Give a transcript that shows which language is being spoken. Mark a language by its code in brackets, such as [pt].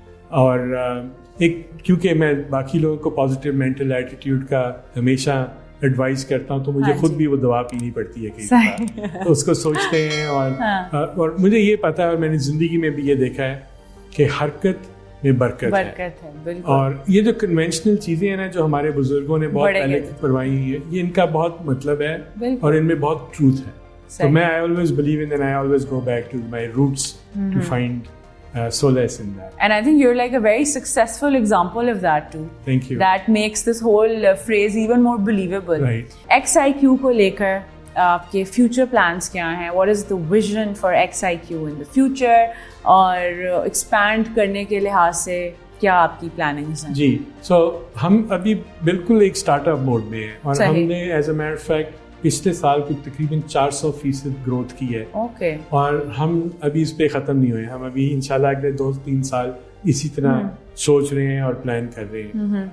[ur] اور ایک کیونکہ میں باقی لوگوں کو پازیٹیو مینٹل ایٹیٹیوڈ کا ہمیشہ ایڈوائز کرتا ہوں, تو مجھے خود بھی وہ دوا پینی پڑتی ہے کئی دفعہ, تو اس کو سوچتے ہیں. اور مجھے یہ پتہ ہے اور میں نے زندگی میں بھی یہ دیکھا ہے کہ حرکت میں برکت ہے. اور یہ جو کنونشنل چیزیں ہیں نا جو ہمارے بزرگوں نے بہت پہلے پروائی ہوئی ہیں, یہ ان کا بہت مطلب ہے اور ان میں بہت ٹروتھ ہے. [en] تو میں I always believe in and I always go back to my roots to find solace in that. And I think you're like a very successful example of that too. Thank you. That makes this whole phrase even more believable. Right. [ur] XIQ کو لے کر آپ کے future plans کیا ہیں? [en] What is the vision for XIQ in the future? [ur] اور expand کرنے کے لحاظ سے کیا آپ کی plannings ہیں؟ جی, so ہم ابھی بالکل ایک اسٹارٹ اپ موڈ میں ہیں, اور ہم نے as a matter of fact پچھلے سال کو تقریباً 400% گروتھ کی ہے. اور ہم ابھی اس پہ ختم نہیں ہوئے. ہم ابھی انشاءاللہ اگلے 2-3 سال اسی طرح سوچ رہے ہیں اور پلان کر رہے ہیں.